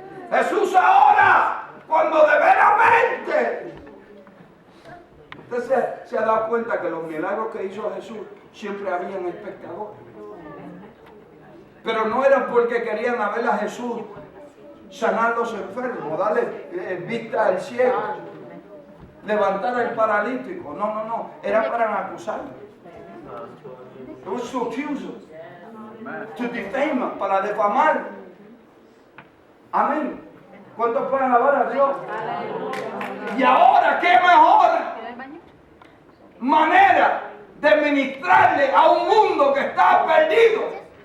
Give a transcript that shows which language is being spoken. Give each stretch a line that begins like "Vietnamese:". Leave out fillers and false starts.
Spanish: Jesús ahora, cuando de veramente, usted se ha dado cuenta que los milagros que hizo Jesús siempre habían espectadores. Pero no era porque querían ver a Jesús sanar los enfermos, darle vista al ciego, levantar al paralítico. No, era para acusarlo.
English: It was to accuse him, to defame him,
Spanish: para defamar. Amén. ¿Cuántos pueden alabar a Dios? Y ahora, ¿qué mejor manera de ministrarle a un mundo que está perdido?